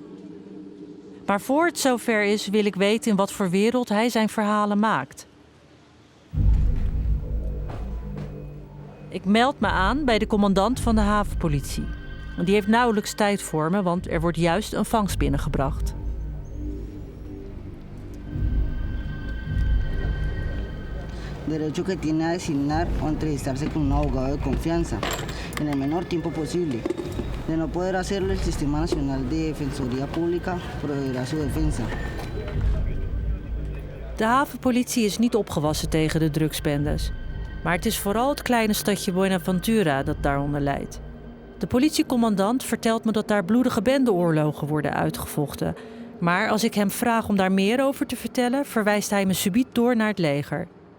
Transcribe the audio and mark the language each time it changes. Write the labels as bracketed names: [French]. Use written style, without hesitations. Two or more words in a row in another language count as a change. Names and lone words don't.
[Dutch] Maar voor het zover is, wil ik weten in wat voor wereld hij zijn verhalen maakt. Ik meld me aan bij de commandant van de havenpolitie. Die heeft nauwelijks tijd voor me, want er wordt juist een vangst binnengebracht. [Spanish] Derecho que tiene a designar o entrevistarse con un abogado de confianza en el menor tiempo posible. De no poder hacerlo, el Sistema Nacional de Defensoría Pública proveerá su defensa. [Dutch] De havenpolitie is niet opgewassen tegen de drugsbendes. Maar het is vooral het kleine stadje Buenaventura dat daaronder lijdt. De politiecommandant vertelt me dat daar bloedige bendeoorlogen worden uitgevochten. Maar als ik hem vraag om daar meer over te vertellen, verwijst hij me subiet door naar het leger.